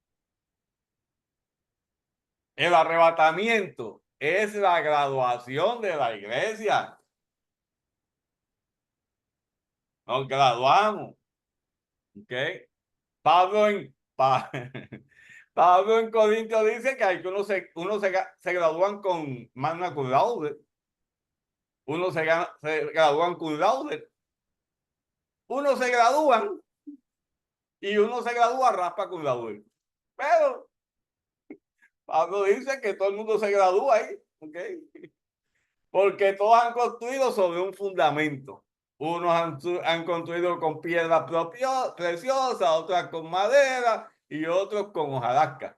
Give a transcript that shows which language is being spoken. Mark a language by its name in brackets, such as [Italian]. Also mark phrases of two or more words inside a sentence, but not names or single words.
[Spanish] El arrebatamiento es la graduación de la iglesia. Nos graduamos. ¿Ok? Pablo en, Pablo en Corintios dice que hay que se gradúan con [Latin] magna cum laude. [Spanish] Se gradúan [Latin] cum laude. [Spanish] Uno se gradúan y uno se gradúa raspa [Latin] cum laude. [Spanish] Pero Pablo dice que todo el mundo se gradúa ahí. ¿Ok? Porque todos han construido sobre un fundamento. Unos han construido con piedras preciosas, otras con madera y otros con hojarasca.